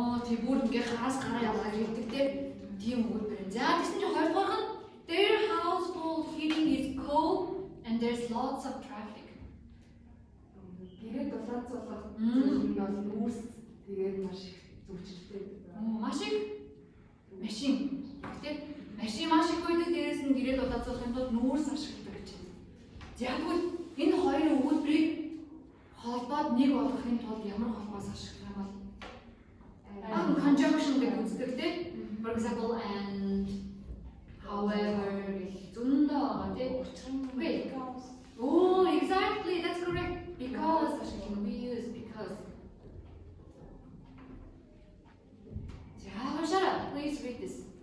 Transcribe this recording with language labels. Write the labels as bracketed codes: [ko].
[mn] Тий бүр ингээ хаас гараа яваад ирдэг тийм өгүүлбэр. За тэгсэн чинь хоёрдугаар нь [en] their household heating is cold and there's lots of traffic. [mn] Гэрээ дулаацуулах зүйл нь бол нүүрс тэгээд маш их зүгчтэй. Маш их машин. Гэтэ машин маш их байдаг, дээрээс нь гэрээ дулаацуулахын тулд нүүрс ашигладаг гэж байна. Тэгвэл энэ хоёр өгүүлбэрийг холбоод нэг болгохын тулд ямар холбоос ашиглах юм бол conjunction гэж үздэг тийм. [en] For example, and, however, [mn] зөндөө тийм. [en] Wait. Oh, exactly. That's correct. Because we use because. Yeah, shut up. Please read this.